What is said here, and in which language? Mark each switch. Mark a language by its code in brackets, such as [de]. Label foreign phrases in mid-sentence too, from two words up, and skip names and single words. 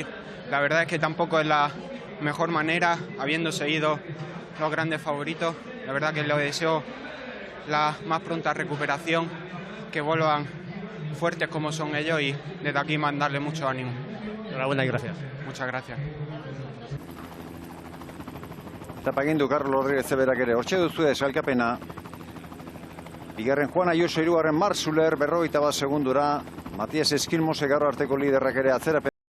[es] La verdad es que tampoco es la mejor manera, habiéndose ido los grandes favoritos. La verdad que le deseo la más pronta recuperación, que vuelvan fuertes como son ellos y desde aquí mandarle mucho ánimo. Enhorabuena y gracias. Muchas gracias. [eu] Etapa egin du Carlos Rodríguez berak ere. Hortxe duzu sailkapena. Bigarren Juan Ayuso, 3. Marc Suller, 41 segundura. Matias Eskilmose gaur arteko liderrak ere atzerapen.